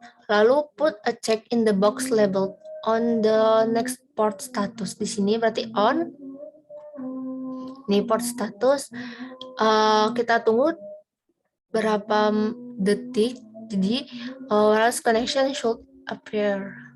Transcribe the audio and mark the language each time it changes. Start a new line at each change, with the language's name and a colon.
Indonesian: Lalu
English: put a check in the box labeled on the next port status.
Indonesian: Di sini berarti on. Ini port status. Kita tunggu berapa detik. Jadi
English: wireless connection should appear.